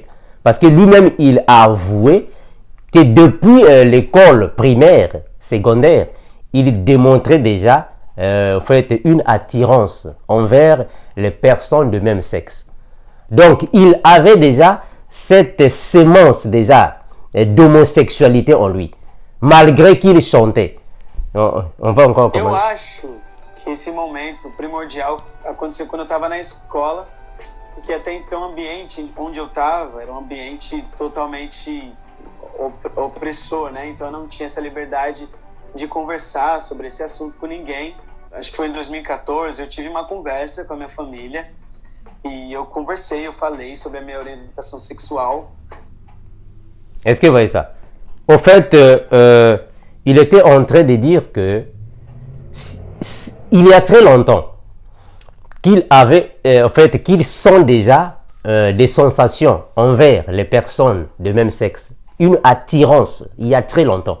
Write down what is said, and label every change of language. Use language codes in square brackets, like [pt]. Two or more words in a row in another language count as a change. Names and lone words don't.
[fr] Parce que lui-même, il a avoué que depuis l'école primaire, secondaire, il démontrait déjà en fait, une attirance envers les personnes de même sexe. Donc, il avait déjà cette sémence déjà d'homosexualité en lui, malgré qu'il chantait. On va encore [pt] Eu acho que esse momento primordial aconteceu quando eu estava na escola, porque até então o ambiente onde eu estava era um ambiente totalmente opressor, né? Então eu não tinha essa liberdade de conversar sobre esse assunto com ninguém. Acho que foi em 2014, eu tive uma conversa com a minha família e eu conversei, eu falei sobre a minha orientação sexual. [fr] Est-ce que vous voyez ça? Au fait, il était en train de dire que il y a très longtemps qu'il avait, en fait, qu'ils sont déjà des sensations envers les personnes de même sexe, une attirance il y a très longtemps.